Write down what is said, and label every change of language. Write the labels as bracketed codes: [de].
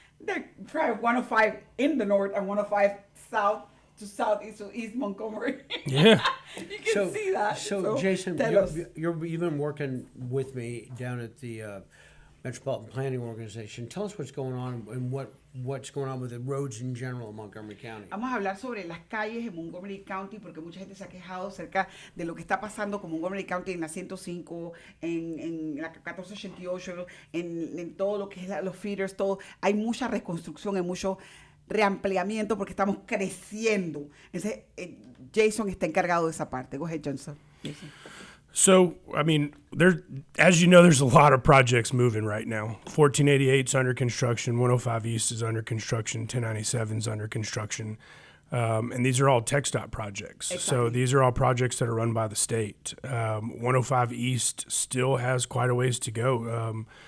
[en] They're trying 105 in the north and 105 south to southeast to East Montgomery. Yeah. You can see that. So Jason, you've been working with me down at the Metropolitan Planning Organization. Tell us what's going on and what's going on with the roads in general in Montgomery County. [es] Vamos a hablar sobre las calles en Montgomery County porque mucha gente se ha quejado acerca de lo que está pasando con Montgomery County en la 105, en la 1488, en todo lo que es los feeders, todo. Hay mucha reconstrucción, hay mucho reampliamiento porque estamos creciendo. Entonces, Jason está encargado de esa parte. [en] Go ahead, [es] Jason. [en] So, I mean, as you know, there's a lot of projects moving right now. 1488 is under construction, 105 East is under construction, 1097 is under construction, and these are all TxDOT projects. Exactly. So these are all projects that are run by the state. 105 East still has quite a ways to go.